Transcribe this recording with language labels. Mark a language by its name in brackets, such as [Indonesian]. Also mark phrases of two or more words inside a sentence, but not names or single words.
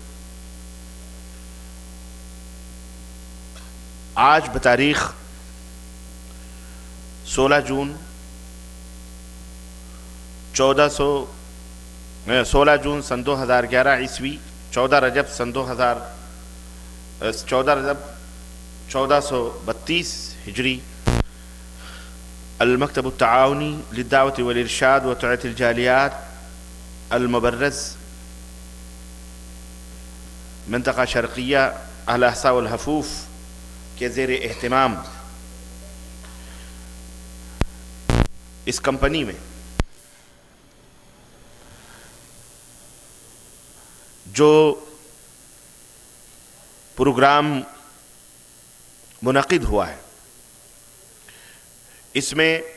[Urdu] آج بتاریخ 16 جون سن 2011 عیسوی، 14 رجب سن 1432 ہجری، المکتب التعاونی للدعوة والارشاد وتوعیة الجاليات المبرز منطقہ شرقیہ الاحساء والحفوف کے زیر اہتمام اس کمپنی میں جو پروگرام منعقد ہوا ہے، اس میں